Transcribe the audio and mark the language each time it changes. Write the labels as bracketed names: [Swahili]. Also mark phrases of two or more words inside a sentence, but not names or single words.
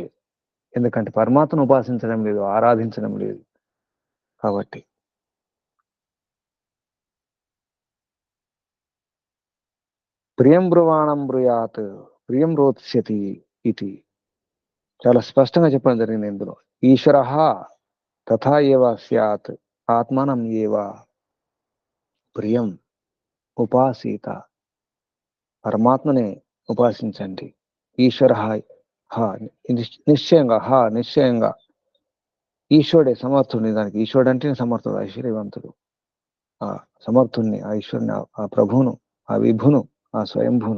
[Telugu] ఎందుకంటే పరమాత్మను ఉపాసించడం లేదు, ఆరాధించడం లేదు కాబట్టి. [Sanskrit] ప్రియం బ్రువాణం బ్రూయాత్, ప్రియం రోత్స్యతి [Telugu] ఇది చాలా స్పష్టంగా చెప్పడం జరిగింది ఇందులో. [Sanskrit] ఈశ్వర తథా ఏవ స్యాత్ ఆత్మానం ఏవ ప్రియం ఉపాసీత. [Telugu] పరమాత్మనే ఉపాసించండి. ఈశ్వర నిశ్చయంగా ఈశ్వరుడే సమర్థుడిని. దానికి ఈశ్వరుడు అంటే సమర్థుడు, ఐశ్వర్యవంతుడు. ఆ సమర్థుణ్ణి, ఆ ఈశ్వరుని, ఆ ప్రభువును, ఆ విభును, ఆ స్వయంభును.